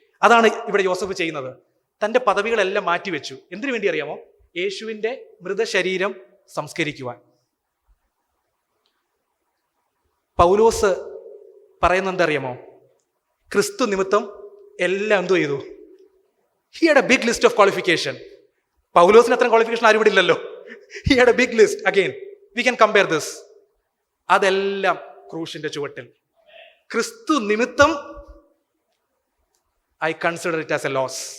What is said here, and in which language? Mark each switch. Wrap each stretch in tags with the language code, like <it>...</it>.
<ml>അതാണ് ഇവിടെ യോസഫ് ചെയ്യുന്നത്. തൻ്റെ പദവികളെല്ലാം മാറ്റിവെച്ചു. എന്തിനു വേണ്ടി അറിയാമോ? യേശുവിൻ്റെ മൃതശരീരം സംസ്കരിക്കുവാൻ. പൗലോസ് പറയുന്നത് എന്തറിയാമോ? ക്രിസ്തു നിമിത്തം എല്ലാം എന്തു ചെയ്തു?</ml> <en>He had a big list of qualification.</en> <ml>പൗലോസിന് അത്ര ക്വാളിഫിക്കേഷൻ ആരും ഇവിടെ ഇല്ലല്ലോ.</ml> <en>He had a big list. Again, we can compare this.</en> <ml>അതെല്ലാം ക്രൂശിന്റെ ചുവട്ടിൽ. ക്രിസ്തു നിമിത്തം</ml> <en>I consider it as a loss.</en>